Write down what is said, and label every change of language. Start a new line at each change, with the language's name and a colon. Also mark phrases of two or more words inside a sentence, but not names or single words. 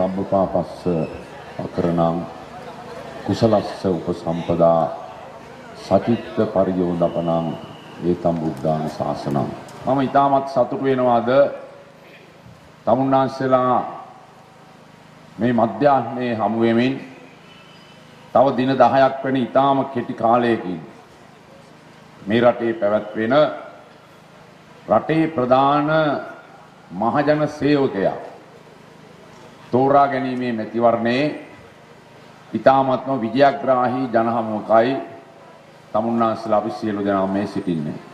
Pali: සපාපස්ස අකරණං කුසලස්ස උපසම්පදා සචිත්ත පරියෝදපනං ඒතම් බුද්ධාන ශාසනං.
Sinhala: මම ඊටමත් සතුටු වෙනවාද තමුන්නාන්සලා මේ මධ්‍යහ්නයේ හමු වෙමින් තව දින 10ක් වෙන ඊටම කෙටි කාලයකින් මේ රටේ පැවැත්වෙන රටේ ප්‍රධාන මහජන සේවකයා තෝරා ගැනීමේ මැතිවරණයේ ඊටාත්ම විජයග්‍රාහී ජනහමුවකයි තමුන්නාන්සලා අපි සියලු දෙනා මේ සිටින්නේ.